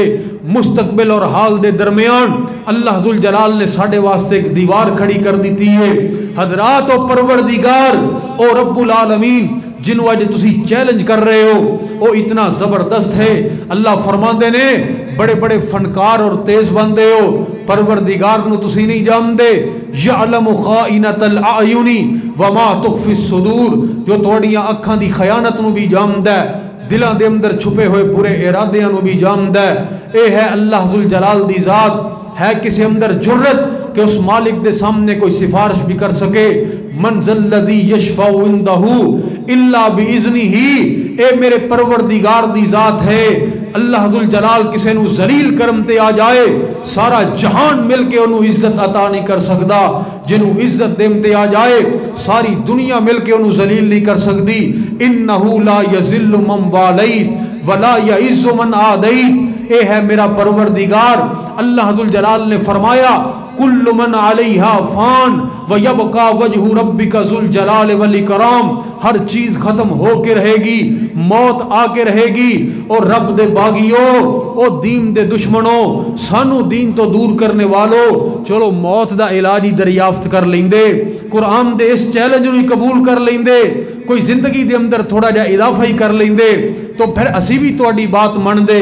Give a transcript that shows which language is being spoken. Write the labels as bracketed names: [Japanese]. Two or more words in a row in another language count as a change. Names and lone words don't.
[Punjabi] مستقبل اور حال دے درمیان اللہ ذوالجلال نے ساڑھے واسطے ایک دیوار کھڑی کر دیتی ہے۔ حضرات و پروردگار او رب العالمین جنہوں اج تسی چیلنج کر رہے ہو وہ اتنا زبردست ہے. اللہ فرماندے نے بڑے بڑے فنکار اور تیز بندے ہو, پروردگار نو تسی نہیں جاندے. [Arabic] یعلم خائنۃ الاعین وما تخفی الصدور, [Punjabi] جو توڑیاں اکھاں دی خیانت نو بھی جاندا ہے, دلاں دے اندر چھپے ہوئے برے ارادیاں نو بھی جاندا ہے. اے ہے اللہ ذوالجلال دی ذات. ہے کسی اندر جرت کہ اس مالک دے سامنے کوئی سفارش بھی کر سکے؟ [Arabic] من ذا الذی یشفع عنده الا باذنہ. [Punjabi] اے میرے پروردگار دی ذات ہے. اللہ ذوالجلال کسی نو ذلیل کرم تے آ جائے سارا جہان مل کے انہوں عزت عطا نہیں کر سکدا. جنہوں عزت دیم تے آ جائے ساری دنیا مل کے انہوں ذلیل نہیں کر سکدی. [Arabic] انہ لا یذل من والیت ولا یعز من عادیت. [Punjabi] اے ہے میرا پروردگار. اللہ ذوالجلال نے فرمایا [Arabic] کل من علیہا فان ویبقا وجہ ربک ذوالجلال والاکرام. [Punjabi] ہر چیز ختم ہو کے رہے گی, موت آ کے رہے گی. اور رب دے باغیوں, او دین دے دشمنوں, سانو دین تو دور کرنے والوں, چلو موت دا علاج ہی دریافت کر لیندے, قرآن دے اس چیلنج نو قبول کر لیندے, کوئی زندگی دے اندر تھوڑا جا اضافہ ہی کر لیندے تو پھر اسی بھی تہاڈی بات من دے.